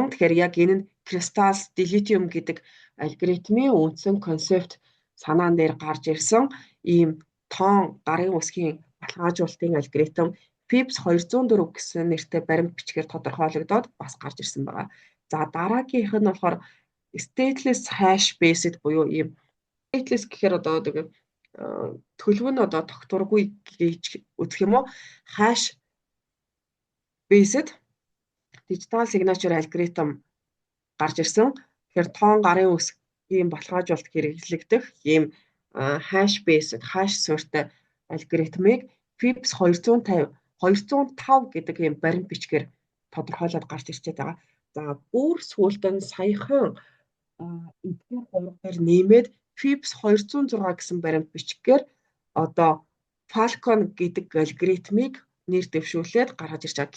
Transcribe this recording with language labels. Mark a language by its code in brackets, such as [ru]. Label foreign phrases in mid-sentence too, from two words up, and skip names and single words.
[mn] Тэгэхээр яг энэ нь Crystal Dilithium гэдэг алгоритмын үндсэн концепт санаан дээр гарч ирсэн ийм тоон гарын үсгийн баталгаажуулалтын алгоритм FIPS 204 гэсэн нэртэй баримт бичгээр тодорхойлогдоод бас гарч ирсэн байгаа. За дараагийнх нь болохоор [en] stateless hash based [mn] буюу ийм stateless гэхээр одоо төлөв нь одоо тогтворгүй гэж үзэх юм уу? [en] Hash based digital signature [mn] алгоритм гарч ирсэн. Тэгэхээр тоон гарын үсгийн баталгаажуулалт хэрэглэгдэх ийм [en] hash based hash [mn] суурьтай алгоритмыг FIPS 205 гэдэг ийм баримт бичгээр тодорхойлоод гарч ирчээд байгаа. За бүр сүүлд нь саяхан эдгээр гуравгаар нэмээд FIPS 206 гэсэн баримт бичгээр одоо Falcon гэдэг алгоритмыг нэр дэвшүүлээд гаргаж ирж байгаа.